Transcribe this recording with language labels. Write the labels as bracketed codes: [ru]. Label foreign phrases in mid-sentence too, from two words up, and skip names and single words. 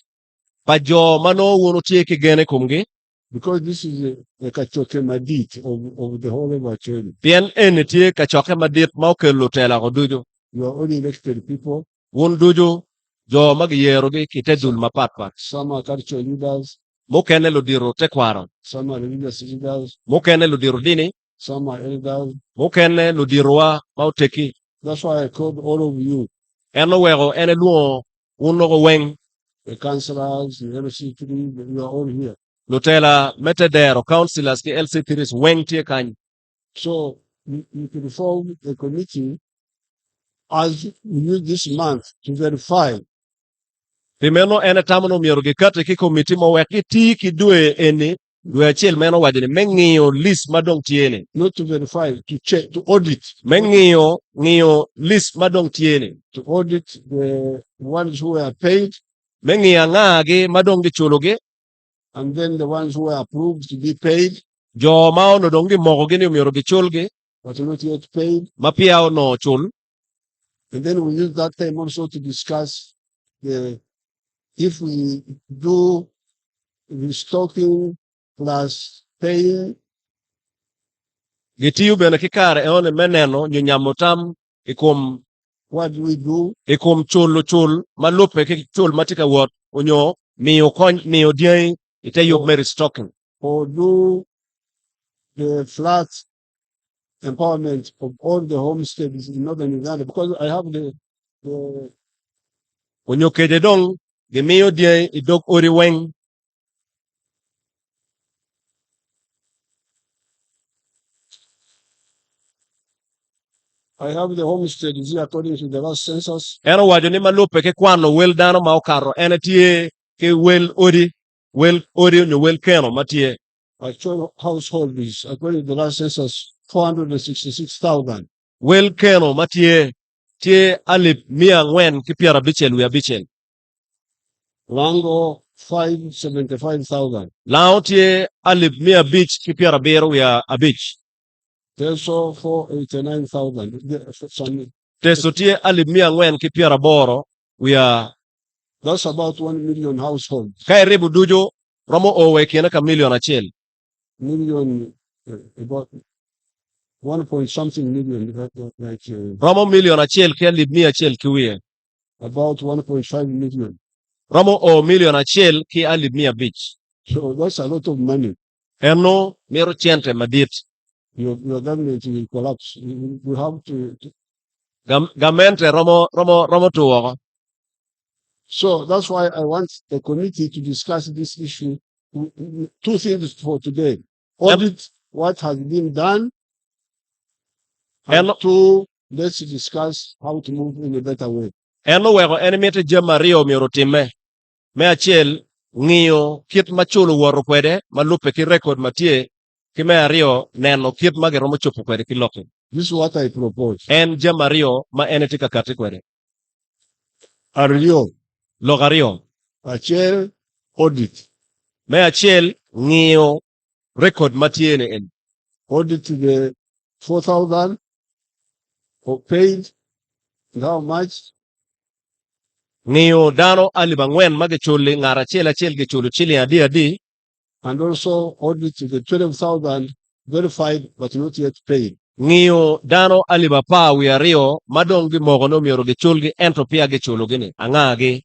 [ach] Pa jo mano wuno tie kigene kumgi. [en] Because this is a [ach] kachoke madit [en] of the whole of Acholi. [ach] Pien ene tie kachoke madit ma okelo tela ko dujo. [en] You are only elected people. [ach] Wun dujo jo magiyero gi kitedul mapatpat. [en] Some are cultural leaders. [ach] Mukene ludiro tekwaro. [en] Some are religious leaders. [ach] Mukene ludiro dini. [en] Some are elders. [ach] Mukene ludirwa mauteki. [en] That's why I called all of you. [ach] Eno wego ene luo unogo weng. [en] The councillors, the LC3, you are all here. [ach] Lutela metedero councillors ki LC3s weng tie kany. [en] So you can form a committee as we use this month to verify. [ach] Pimeno ene tamono miero gikate ki committee mo weki ti kidue eni dwe achiel meno wajini meng'iyo list madong tiene. [en] Not to verify, to check, to audit. [ach] Meng'iyo list madong tiene. [en] To audit the ones who were paid. [ach] Meng'iyo ng'agi madong gichulogi. [en] And then the ones who were approved to be paid. [ach] Jo maono dongi mogo gini umiero gichulgi. [en] But not yet paid. [ach] Mapia ono chul. [en] And then we use that time also to discuss if we do restocking plus paying. [ach] Gitiyu bene kikare eone meneno nyunyamo tam ikum. [en] What do we do? [ach] Ikum chul malupe kichul matika wot unyo miyo kony miyo dieng ite yub me restocking. [en] Or do the flat empowerment of all the homesteads in Northern Uganda, because I have the [ach] unyo kede dong gimiyo dieng idok ori weng. [en] I have the homesteads here according to the last census. [ach] Eno wajo ni malupe ke kwano wel dano ma okaro ene tie ke wel odi onyo wel keno matie. [en] Actual households according to the last census 466,000. [ach] Wel keno matie tie 450,000. [en] Lango 575,000. [ach] Lao tie 570,000. [en] Teso 489,000. [ach] Teso tie 480,000. [en] That's about 1 million households. [ach] Kai ribu dujo romo owe kiena ka million achiel. [en] Million about 1 point something million like [ach] romo million achiel ke 100,000 kiwie. [en] About 1.5 million. [ach] Romo o million achiel ki 500,000. [en] So that's a lot of money. [ach] Eno mero chente madit. [en] Your government will collapse. We have to [ach] Gamente romo tuogo. [en] So that's why I want the committee to discuss this issue. 2 things for today. Audit what has been done. And 2, let's discuss how to move in a better way. [ach] Eno wego enemete jamario miero time. Me achiel ng'iyo kit machulo waro kwede malupe ki record matie ki me ario neno kit magero mochopo kwede ki loke. [en] This is what I propose. [ach] En jamario ma eneti kakati kwede. Ario. Logario. Achiel audit. Me achiel ng'iyo record matiene en. [en] Audit the 4,000. paid and how much? [ach] Ng'iyo dano alib ang'wen ma gichuli ng'ara achiel gichulu chili adi. [en] And also audit the 12,000 verified but not yet paid. [ach] Ng'iyo dano alib apar wi ariyo madong gi mogo nomiero gichulgi ento pia gichulo gini ang'agi.